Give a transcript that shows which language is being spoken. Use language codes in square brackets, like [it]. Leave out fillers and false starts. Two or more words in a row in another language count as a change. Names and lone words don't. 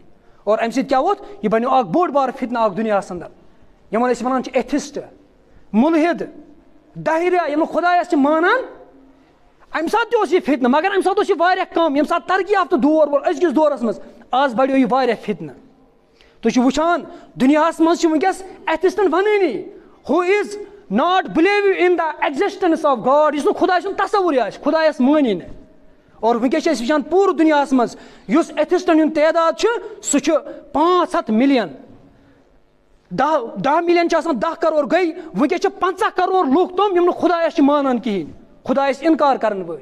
[ks] اور امہِ سۭتۍ کیاہ ووت یہِ بنیو اکھ بوٚڑ بارٕ فتنہٕ اکھ دُنیاہس اندر یِمن أسۍ ونان چھِ ایتھسٹ مُلحد داہریا یِم نہٕ خۄدایس چھِ مانان. امہِ ساتہٕ تہِ اوس یہِ فتنہٕ مگر امہِ ساتہٕ اوس یہِ واریاہ کم ییٚمہِ ساتہٕ ترقی یافتہٕ دور وول أزکِس دورس منٛز آز بڑیو یہِ واریاہ فتنہٕ. تُہۍ چھِو وٕچھان دُنیاہس منٛز چھِ وٕنکیٚس ایتھسٹن ونٲنی [en] who is not believe in the existence of God [ks] یُس نہٕ خۄداے سُنٛد تصوُرے آسہِ خۄدایس مٲنی نہٕ. اور وٕنکیٚس چھِ أسۍ وٕچھان پوٗرٕ دُنیاہس منٛز یُس ایتھسٹن ہُنٛد تعداد چھُ سُہ چھُ 500 ملین. 10 ملین چھِ آسان 10 کرور گٔے وٕنکیٚس چھِ 50 کرور لُکھ تِم یِم نہٕ خۄدایس چھِ مانان کِہیٖنۍ خۄدایس انکار کرن وٲلۍ.